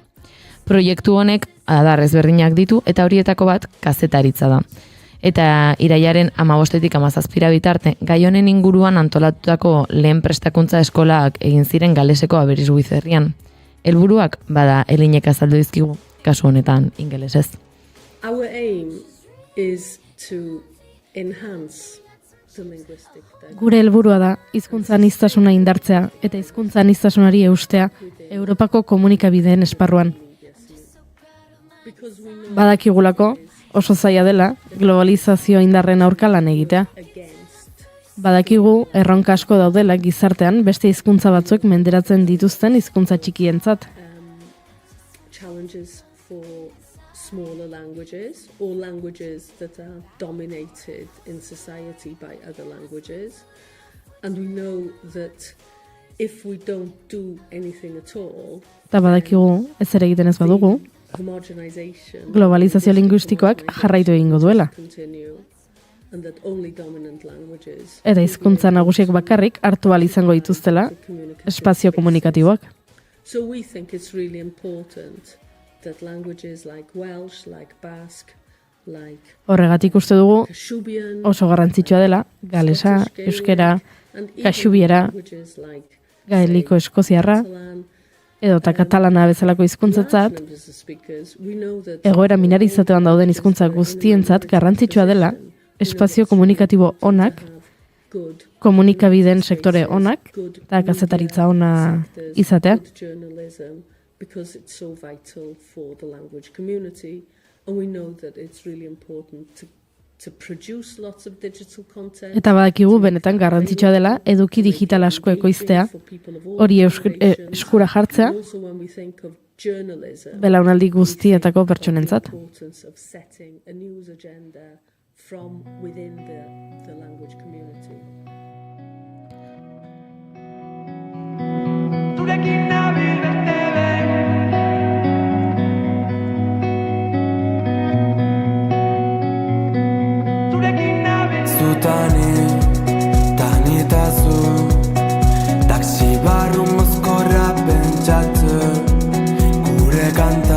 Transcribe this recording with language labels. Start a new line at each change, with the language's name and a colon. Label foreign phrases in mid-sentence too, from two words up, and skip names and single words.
Basque: Proiektu honek adar ezberdinak ditu eta horietako bat kazetaritza da. Eta irailaren 15-tik 17 bitarte, gai honen inguruan antolatutako lehen prestakuntza eskolak egin ziren Galeseko Aberystwyth herrian. Helburuak bada Elinek azaldu dizkigu, kasu honetan ingelesez.
English: Our aim is to enhance the linguistic diversity.
Basque: Gure helburua da hizkuntza aniztasuna indartzea eta hizkuntza aniztasunari eustea Europako komunikabideen esparruan. Badakigulako oso zaila dela globalizazio indarren aurka lan egitea. Badakigu erronka asko daudela gizartean beste hizkuntza batzuek menderatzen dituzten hizkuntza txikientzat.
English: Challenges for smaller languages or languages that are dominated in society by other languages. And we know that if we don't do anything at all,
Basque: Eta badakigu ez ere egiten ez badugu, homogenization globalizazio linguistikoak jarraitu egingo duela.
English: continue and that only dominant languages
Basque: Eta hizkuntza nagusiek bakarrik hartu ahal izango dituztela espazio komunikatiboak.
English: So we think it's really important that languages like Welsh, like Basque, like
Basque: Horregatik uste dugu Kashubian, oso garrantzitsua dela galesa, euskera,
English: and even kaxubiera, languages like
Basque: gaeliko eskoziarra, edota katalana bezalako hizkuntzatzat,
English: numbers of speakers. We know that
Basque: egoera minorizatean dauden hizkuntza guztientzat garrantzitsua dela espazio komunikatibo onak, komunikabideen sektore onak, eta kazetaritza ona izatea.
English: good journalism because it's so vital for the language community, and we know that it's really important to produce lots of digital content.
Basque: Eta badakigu benetan garrantzitsua dela eduki digital asko ekoiztea, hori eskura jartzea,
English: Also when we think of journalism,
Basque: belaunaldi guztietako pertsonentzat.
English: the importance of setting a news agenda from within the language community.
Basque: Zurekin nabil beste behin. Zurekin nabil zutani, tani eta zu, taksi barru mozkorra pentsatze, gure kanta.